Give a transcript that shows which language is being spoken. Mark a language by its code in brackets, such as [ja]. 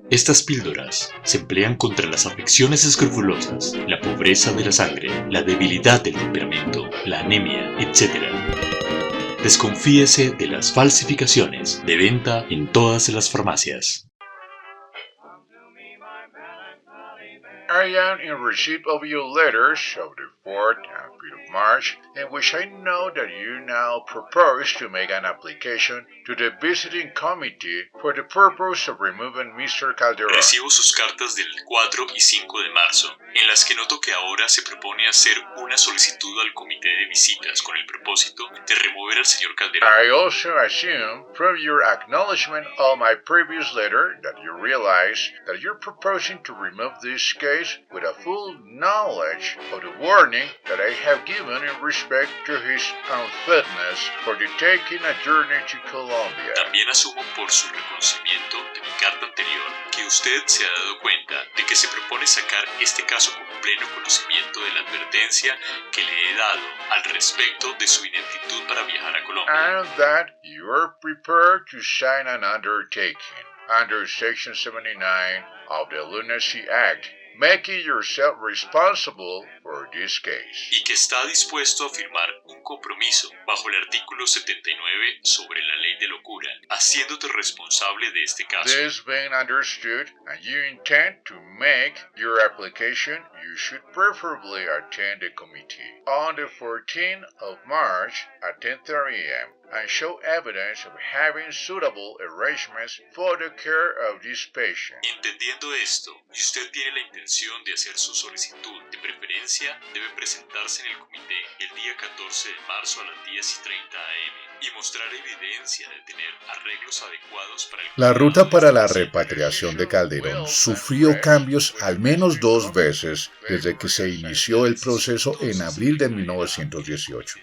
[es] Estas píldoras se emplean contra las afecciones escrofulosas, la pobreza de la sangre, la debilidad del temperamento, la anemia, etc. Desconfíese de las falsificaciones, de venta en todas las farmacias. [en] I am in receipt of your letters of the 4th and 5th of March, in which I know that you now propose to make an application to the visiting committee for the purpose of removing Mr. Calderon. [es] Recibo sus cartas del 4 y 5 de marzo, en las que noto que ahora se propone hacer una solicitud al comité de visitas con el propósito de remover al señor Calderón. [en] I also assume from your acknowledgement of my previous letter that you realize that you're proposing to remove this case case with a full knowledge of the warning that I have given in respect to his unfitness for the taking a journey to Colombia. [es] También asumo por su reconocimiento de mi carta anterior que usted se ha dado cuenta de que se propone sacar este caso con pleno conocimiento de la advertencia que le he dado al respecto de su ineptitud para viajar a Colombia. [en] And that you are prepared to sign an undertaking under Section 79 of the Lunacy Act, making yourself responsible for this case. [es] Y que está dispuesto a firmar un compromiso bajo el artículo 79 sobre la ley de locura, haciéndote responsable de este caso. [en] This being understood, and you intend to make your application, you should preferably attend the committee on the 14th of March at 10:30 a.m. and show evidence of having suitable arrangements for the care of this patient. [es] Entendiendo esto, y usted tiene la intención de hacer su solicitud, de preferencia debe presentarse en el comité el día 14 de marzo a las 10:30 a.m. y mostrar evidencia de tener arreglos adecuados para el... La ruta para la repatriación de Calderón sufrió cambios al menos 2 veces desde que se inició el proceso en abril de 1918.